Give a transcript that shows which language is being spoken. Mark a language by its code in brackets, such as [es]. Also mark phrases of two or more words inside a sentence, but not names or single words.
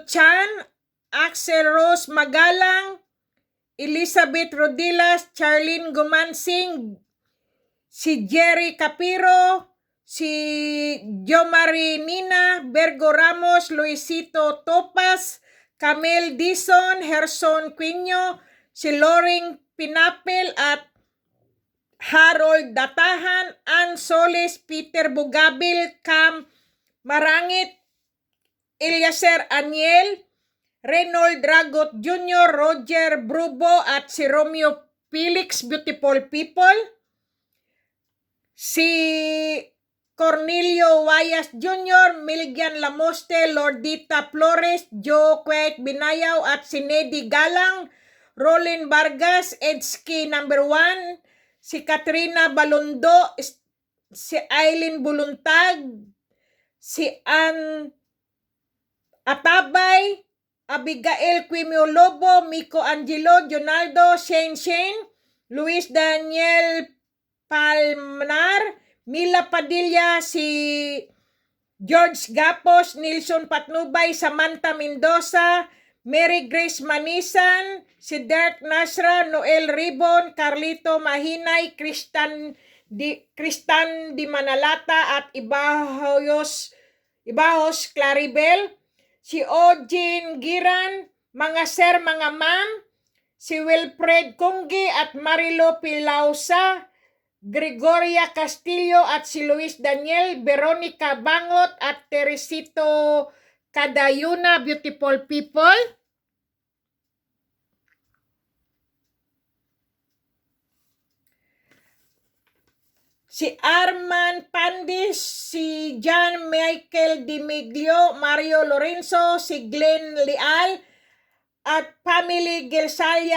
[tl] Chan, Axel Rose Magalang, Elizabeth Rodilas, Charlene Gumansing, si Jerry Capiro, si Jomari Nina, Bergo Ramos, Luisito Topas, Camel Dison, Herson Quino, si Loring Pinapel at Harold Datahan, Ann Solis, Peter Bugabil, Cam Marangit, Eliezer Aniel, Reynold Dragot Jr., Roger Brubo, at si Romeo Felix, [en] beautiful people. [tl] Si Cornelio Wayas Jr., Milgian Lamoste, Lordita Flores, Joe Kwek Binayaw, at si Nedy Galang, Rolin Vargas, Edski number 1, si Katrina Balondo, si Aileen Buluntag, si Ann Atabay, Abigail Quimio Lobo, Miko Angelo, Jonaldo, Shane, Luis Daniel Palmar, Mila Padilla, si George Gapos, Nilson Patnubay, Samantha Mendoza, Mary Grace Manisan, si Dirk Nasra, Noel Ribon, Carlito Mahinay, Kristan Di Manalata, at Ibahos Claribel, si Ojin Giran, mga sir, mga ma'am, si Wilfred Kunggi at Marilo Pilausa, Gregoria Castillo at si Luis Daniel, Veronica Bangot at Teresito Cadayuna, [en] beautiful people. [tl] Si Arman Pandis, si John Michael Dimiglio, Mario Lorenzo, si Glenn Leal, at family Gelsalia,